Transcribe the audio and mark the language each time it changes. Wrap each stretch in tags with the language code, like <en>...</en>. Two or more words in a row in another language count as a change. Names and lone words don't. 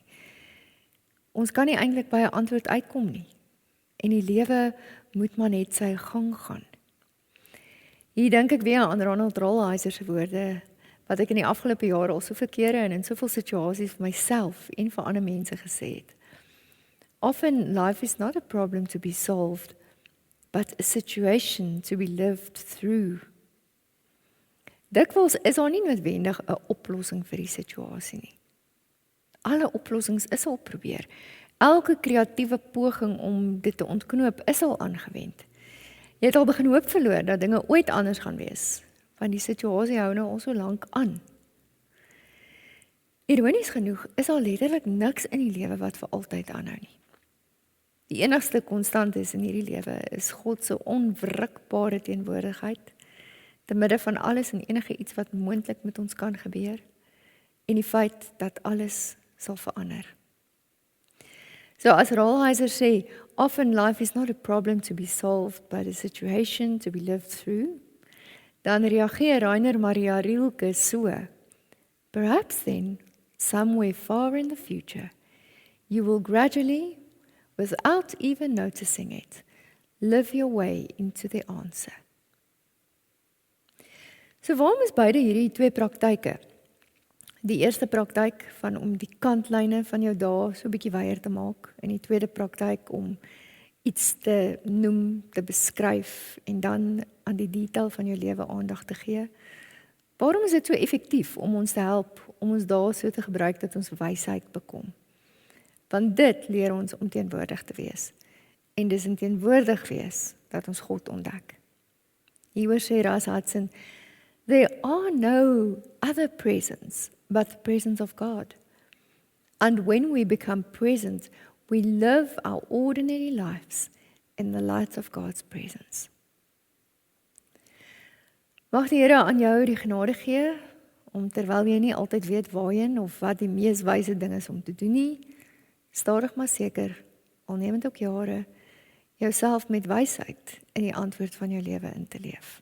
<af>Ons kan nie eintlik by 'n antwoord uitkom nie. En die lewe moet maar net sy gang gaan. Hier dink ek weer aan Ronald Rolheiser se woorde, wat ek in die afgelope jare al soveel kere en in soveel situasies vir myself en vir ander mense gesê het.</af> <en>Often life is not a problem to be solved, but a situation to be lived through.</en> <af>Dikwels is daar nie noodwendig 'n oplossing vir die situasie nie. Alle oplossings is al probeer. Elke kreatiewe poging om dit te ontknoop is al aangewend. Jy het al begin hoop verloor dat dinge ooit anders gaan wees, want die situasie hou nou al so lank aan. Ironies genoeg is al letterlik niks in die lewe wat vir altyd aanhou nie. Die enigste konstant is in hierdie lewe is God se onwrikbare teenwoordigheid, te midde van alles en enige iets wat moontlik met ons kan gebeur, en die feit dat alles sal verander. So as Rolheiser sê,</af> <en>often life is not a problem to be solved, but a situation to be lived through,</en> <af>dan reageer Rainer Maria Rilke so,</af> <en>perhaps then, somewhere far in the future, you will gradually, without even noticing it, live your way into the answer.</en> <af>So waarom is beide hierdie twee praktyke? Die eerste praktyk van om die kantlyne van jou dae so 'n bietjie wyer te maak, en die tweede praktyk om iets te noem, te beskryf en dan aan die detail van jou lewe aandag te gee. Waarom is dit so effektief om ons te help om ons dae so te gebruik dat ons wysheid bekom? Want dit leer ons om teenwoordig te wees. En dis in teenwoordig wees dat ons God ontdek. Hieroor sê Ras Hudson,</af> <en>there are no other presence but the presence of God. And when we become present, we live our ordinary lives in the light of God's presence.</en> <af>Mag die Here aan jou die genade gee, om terwyl jy nie altyd weet waarheen of wat die mees wyse ding is om te doen nie, stadig maar seker, al neem dit ook jare, jouself met wysheid in die antwoord van jou lewe in te leef.</af>